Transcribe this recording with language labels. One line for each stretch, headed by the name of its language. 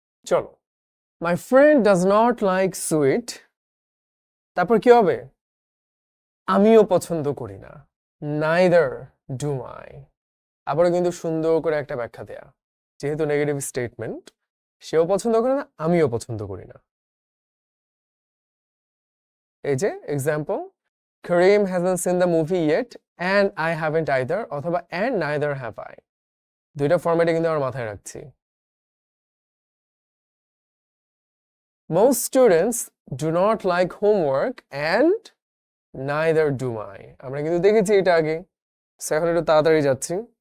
English: চলো, my friend does not like sweet,
Bangla: তারপর কি হবে? আমিও পছন্দ করি না,
English: Neither do I.
Bangla: আবারও কিন্তু সুন্দর করে একটা ব্যাখ্যা দেয়া, যেহেতু নেগেটিভ স্টেটমেন্ট, সেও পছন্দ করে না, আমিও পছন্দ করি না। এই যে example,
English: Kareem hasn't seen the movie yet and I haven't either, অথবা and neither have I।
Bangla: দুইটা ফরম্যাটে কিন্তু আমরা মাথায় রাখছি।
English: Most students do not like homework and neither do I।
Bangla: আমরা কিন্তু দেখেছি এটা আগে, এখন একটু তাড়াতাড়ি যাচ্ছি।